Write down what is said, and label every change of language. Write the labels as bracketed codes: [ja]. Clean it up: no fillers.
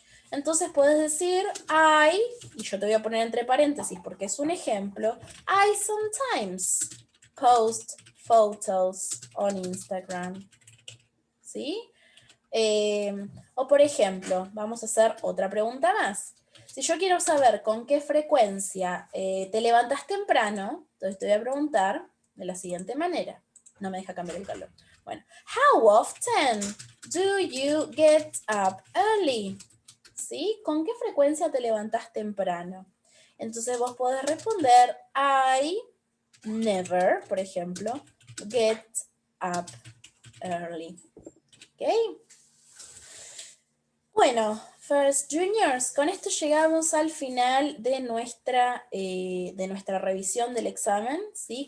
[es] Entonces puedes decir I, y yo te voy a poner entre paréntesis porque es un ejemplo, [en] I sometimes post photos on Instagram, [es] ¿sí? O por ejemplo, vamos a hacer otra pregunta más. Si yo quiero saber con qué frecuencia te levantas temprano, entonces te voy a preguntar de la siguiente manera. No me deja cambiar el color. Bueno, [en] how often do you get up early? [es] ¿Sí? ¿Con qué frecuencia te levantas temprano? Entonces vos podés responder [en] I never, [es] por ejemplo, [en] get up early. [es] ¿Ok? Bueno, First Juniors, con esto llegamos al final de nuestra revisión del examen, ¿sí?